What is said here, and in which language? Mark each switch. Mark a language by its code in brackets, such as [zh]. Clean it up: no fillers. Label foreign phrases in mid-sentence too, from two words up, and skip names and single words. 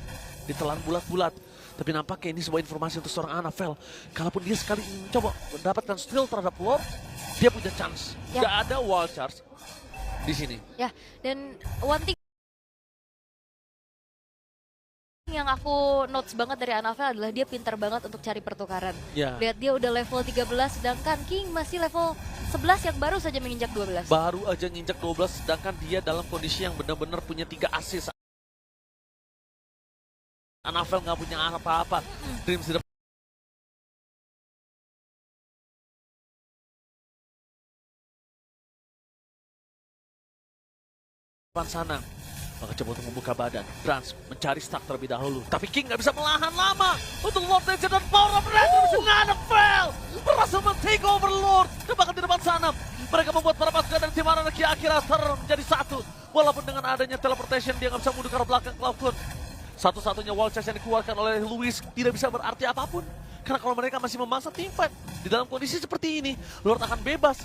[id] Ditelan bulat-bulat. Tapi nampaknya ini sebuah informasi untuk seorang Anavel. Kalaupun dia sekali mencoba mendapatkan steal terhadap Lord, dia punya chance. Gak ada Wildcats di sini. Ya, dan [en] one thing [id] yang aku notes banget dari Anavel adalah dia pintar banget untuk cari pertukaran. Lihat dia udah level 13, sedangkan King masih level 11 yang baru saja menginjak 12. Baru aja nginjak 12, sedangkan dia dalam kondisi yang benar-benar punya 3 assist. Anavel nggak punya apa-apa. Dreams di depan sana. Maka coba untuk membuka badan. Brans mencari stack terlebih dahulu. Tapi King nggak bisa melahan lama. Untuk Lord Legend dan Power of Legend. Anavel berhasil men- [en] take over [id] Lord. Dan bahkan di depan sana. Mereka membuat para pasukan dari tim Anarki akhirnya menjadi satu. Walaupun dengan adanya teleportation dia nggak bisa mundur ke arah belakang Cloud9. Satu-satunya [en] wall chase [id] yang dikeluarkan oleh Luis tidak bisa berarti apapun. Karena kalau mereka masih memaksa teamfight di dalam kondisi seperti ini, Lord akan bebas.